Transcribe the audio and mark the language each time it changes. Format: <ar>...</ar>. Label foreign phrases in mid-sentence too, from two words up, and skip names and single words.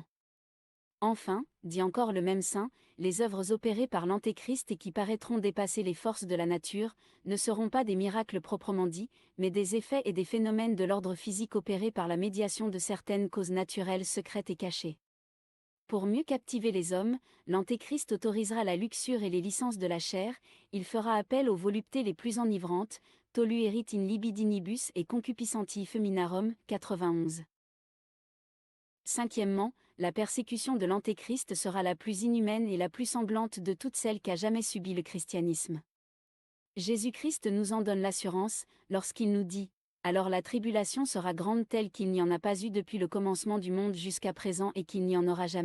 <fr>Enfin, dit encore le même saint, les œuvres opérées par l'Antéchrist et qui paraîtront dépasser les forces de la nature, ne seront pas des miracles proprement dits, mais des effets et des phénomènes de l'ordre physique opérés par la médiation de certaines causes naturelles secrètes et cachées. Pour mieux captiver les hommes, l'Antéchrist autorisera la luxure et les licences de la chair, il fera appel aux voluptés les plus enivrantes,</fr> <la>toluerit in libidinibus et concupiscenti feminarum,</la> <fr>91. Cinquièmement, la persécution de l'Antéchrist sera la plus inhumaine et la plus semblante de toutes celles qu'a jamais subi le christianisme. Jésus-Christ nous en donne l'assurance, lorsqu'il nous dit « Alors la tribulation sera grande telle qu'il n'y en a pas eu depuis le commencement du monde jusqu'à présent et qu'il n'y en aura jamais.</fr>